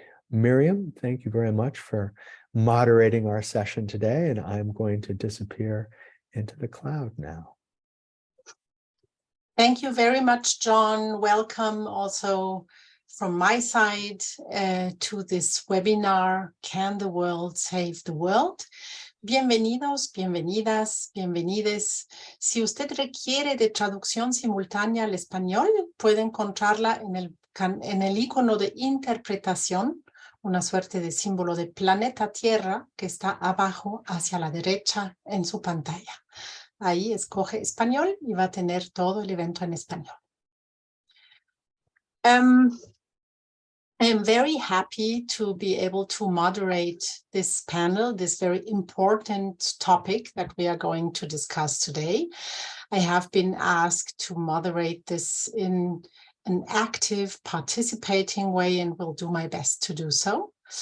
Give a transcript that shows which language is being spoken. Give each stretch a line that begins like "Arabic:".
English: Miriam, thank you very much for moderating our session today, and I'm going to disappear into the cloud now. Thank you very much, John. Welcome also from my side to this webinar, Can the World Save the World?
Spanish: Bienvenidos, bienvenidas, bienvenides. Si usted requiere de traducción simultánea al español, puede encontrarla en el icono de interpretación, una suerte de símbolo de planeta Tierra que está abajo hacia la derecha en su pantalla. Ahí escoge español y va a tener todo el evento en español.
English: I'm very happy to be able to moderate this panel, this very important topic that we are going to discuss today. I have been asked to moderate this in an active, participating way, and will do my best to do so.